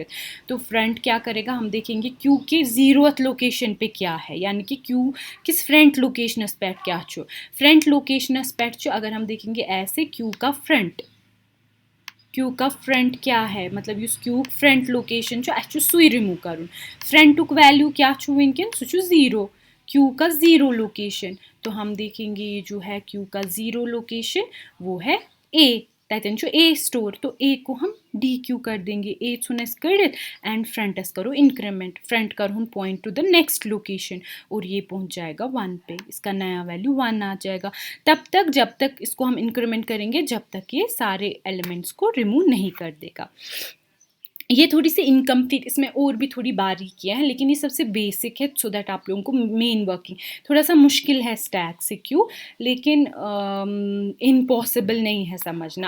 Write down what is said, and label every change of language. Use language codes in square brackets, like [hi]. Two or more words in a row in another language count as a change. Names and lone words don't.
[hi] तो फ्रंट क्या करेगा, हम देखेंगे क्यू के 0th लोकेशन पे क्या है, यानी कि क्यू किस [en] front location aspect [hi] क्या छो, [en] front location aspect [hi] जो अगर हम देखेंगे ऐसे क्यू का फ्रंट क्या है, मतलब इस क्यू फ्रंट लोकेशन जो अच्छु सुई रिमूव करूँ, फ्रंटुक वैल्यू [ks] क्या छु वनकन सु [hi] 0, क्यू का 0 लोकेशन। तो हम देखेंगे ये जो है क्यू का 0 लोकेशन वो है ए, [ks] ततन छु ए स्टोर। [hi] तो ए को हम डी क्यू कर देंगे, [ks] ए छुनस कड़ित एंड फ्रंटस करो इंक्रीमेंट, [hi] फ्रंट कर [en] point to the next location [hi] और ये पहुंच जाएगा 1 पे, इसका नया वैल्यू 1 आ जाएगा। तब तक जब तक इसको हम इंक्रीमेंट करेंगे जब तक ये सारे एलिमेंट्स को रिमूव नहीं कर देगा। ये थोड़ी सी इनकम्प्लीट, इसमें और भी थोड़ी बारीकियाँ हैं लेकिन ये सबसे बेसिक है, [en] so that [hi] आप लोगों को मेन वर्किंग थोड़ा सा मुश्किल है स्टैक से क्यों, लेकिन इम्पॉसिबल नहीं है समझना।